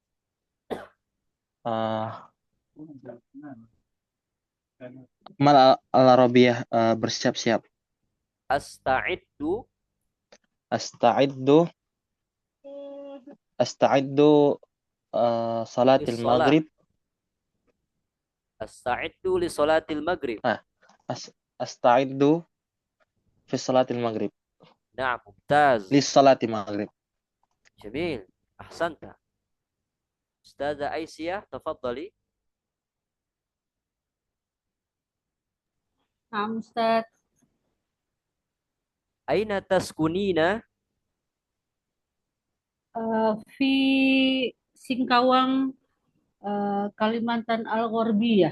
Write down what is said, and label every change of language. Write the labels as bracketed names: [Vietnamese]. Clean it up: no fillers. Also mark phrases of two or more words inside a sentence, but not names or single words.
[Arabic] مال العربية bersiap-siap. Asta'iddu أستعد صلاة Is-salat. maghrib أستعد لصلاة المغرب. أستعد في صلاة المغرب. نعم، ممتاز. لصلاة المغرب. جميل. أحسنت. أستاذة أيسية تفضلي. نعم أستاذ. أين تسكنين؟ في Singkawang, Kalimantan Al-Ghorbiyah.